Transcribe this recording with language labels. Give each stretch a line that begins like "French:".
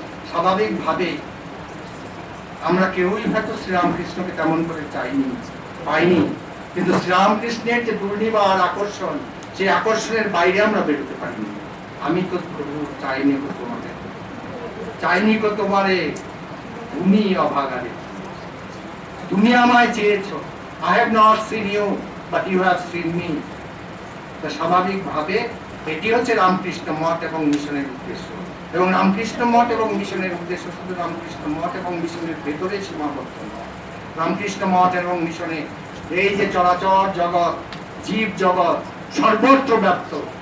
Bangla: স্বাভাবিকভাবে আমরা কেউই হয়তো শ্রীরামকৃষ্ণকে তেমন করে পাইনি, কিন্তু শ্রীরামকৃষ্ণের যে দুর্নিবার আকর্ষণ, সেই আকর্ষণের বাইরে আমরা বেরোতে পারিনি। আমি তো প্রভু চাইনি গো তোমাকে, চাইনি গো তোমারে, তুমি অভাগারে, তুমি আমায় চেয়েছো।
English: I have not seen you, but you have seen me.
Bangla: তো স্বাভাবিকভাবে এটি হচ্ছে রামকৃষ্ণ মঠ এবং মিশনের উদ্দেশ্য। এবং রামকৃষ্ণ মঠ এবং মিশনের উদ্দেশ্য শুধু রামকৃষ্ণ মঠ এবং মিশনের ভেতরে সীমাবদ্ধ নয়। রামকৃষ্ণ মঠ এবং মিশনে এই যে চরাচর জগৎ, জীব জগৎ সর্বত্র ব্যাপ্ত।